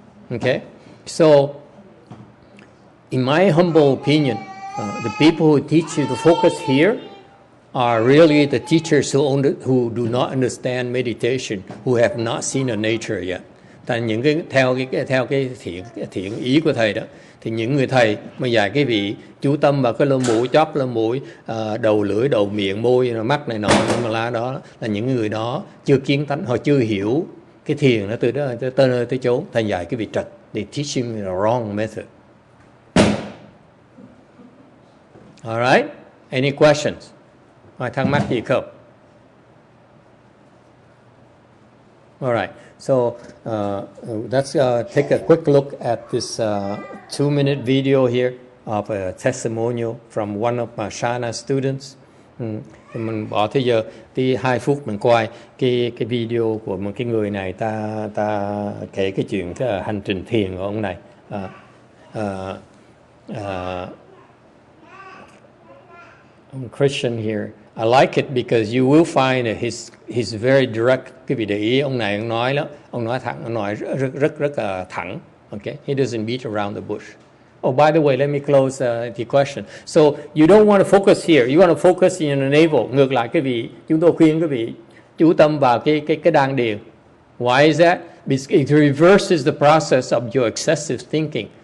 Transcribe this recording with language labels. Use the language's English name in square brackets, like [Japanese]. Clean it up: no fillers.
[English] Okay, so in my humble opinion, the people who teach you to focus here are really the teachers who do not understand meditation, who have not seen a nature yet. [Vietnamese] Tại những theo cái thiện ý của thầy đó, thì những người thầy mà dạy cái vị chú tâm vào cái lỗ mũi, chóp lỗ mũi, đầu lưỡi, đầu miệng, môi, mắt này nọ, đó là những người đó chưa kiến tánh, họ chưa hiểu cái thiền nó từ đó tới nơi tới chốn. Thầy dạy cái vị trật, [English] they teach him the wrong method. Alright, any questions? [Vietnamese] Ai thắc mắc gì không? [English] Alright. So let's take a quick look at this 2-minute video here of a testimonial from one of my Shana students. [Vietnamese] Thì mình bỏ tới giờ tí 2 phút mình coi cái video của một cái người này, ta kể cái chuyện cái hành trình thiền của ông này. [English] I'm Christian here. I like it because you will find that he's very direct. [Vietnamese] Quý vị để ý ông này ông nói thẳng, ông nói rất là thẳng. [English] Okay, he doesn't beat around the bush. Oh, by the way, let me close the question. So you don't want to focus here. You want to focus in the navel. [Vietnamese] Ngược lại, quý vị, chúng tôi khuyên quý vị chú tâm vào cái đan điền. [English] Why is that? Because it reverses the process of your excessive thinking.